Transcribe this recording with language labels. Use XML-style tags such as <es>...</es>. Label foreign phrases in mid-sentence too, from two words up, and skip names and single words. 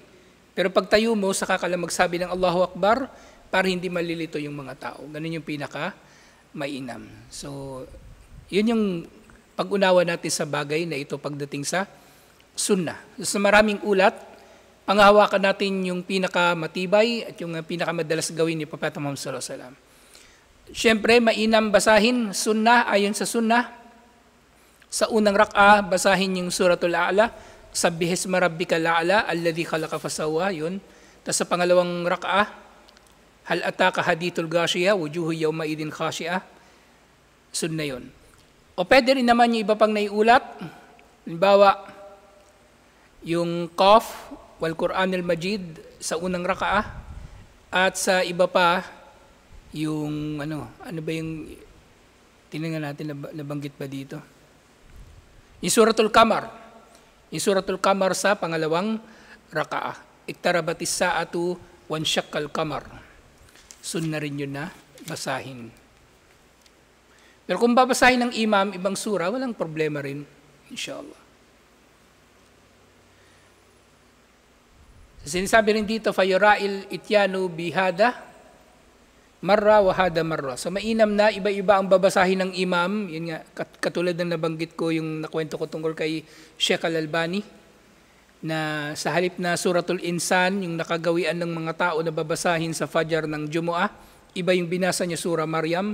<tl>Pero pag tayo mo, saka ka lang magsabi ng</tl> <ar>الله أكبر</ar> <tl>para hindi malilito yung mga tao. Ganun yung pinaka-mainam. So, yun yung pag-unawa natin sa bagay na ito pagdating sa sunnah. Sa maraming ulat, panghahawakan natin yung pinaka-matibay at yung pinaka-madalas gawin ni Propeta Muhammad</tl> <ar>صلى الله عليه وسلم.</ar> <tl>Siyempre, mainam basahin sunnah ayon sa sunnah. Sa unang rak'a, basahin yung Suratul A'la,</tl> <ar>سبح اسم ربك الأعلى الذي خلق فسوى,</ar> <tl>yun. Tapos sa pangalawang rak'a,</tl> <ar>هل أتاك حديث الغاشية وجوه يومئذ خاشعة,</ar> <tl>sunnah yun. O pwede rin naman yung iba pang naiulat, halimbawa, yung</tl> <ar>ق والقرآن المجيد,</ar> <tl>sa unang rak'a, at sa iba pa, yung ano ba yung, tingnan natin, nabanggit ba dito? Yung Suratul Qamar. Yung Suratul Qamar sa pangalawang raka'ah.</tl> <ar>اقتربت الساعة وانشق القمر.</ar> <tl>Sunna rin yun na basahin. Pero kung babasahin ng imam, ibang sura, walang problema rin, inshallah. Sinasabi rin dito,</tl> <ar>فيراعى الإتيان بهذا, مرة وهذا مرة.</ar> <tl>So mainam na iba-iba ang babasahin ng imam. Yun nga, katulad ng nabanggit ko yung nakwento ko tungkol kay Sheikh Al-Albani na sa halip na Suratul Insan, yung nakagawian ng mga tao na babasahin sa Fajr ng Jumu'ah, iba yung binasa niya Surah Maryam.</tl>